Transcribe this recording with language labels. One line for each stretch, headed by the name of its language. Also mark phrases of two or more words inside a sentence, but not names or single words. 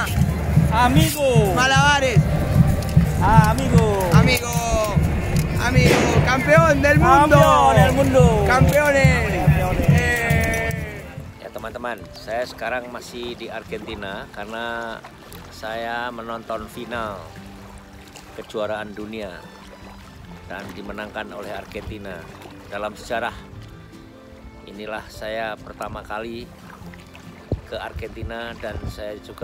Spanish: Amigo. Malabares, Amigo. amigo, amigo, campeón del mundo, Campeón del mundo. campeones.
Indonesian: Ya, teman-teman, saya sekarang masih di Argentina karena saya menonton final kejuaraan dunia dan dimenangkan oleh Argentina. Dalam sejarah inilah saya pertama kali ke Argentina, dan saya juga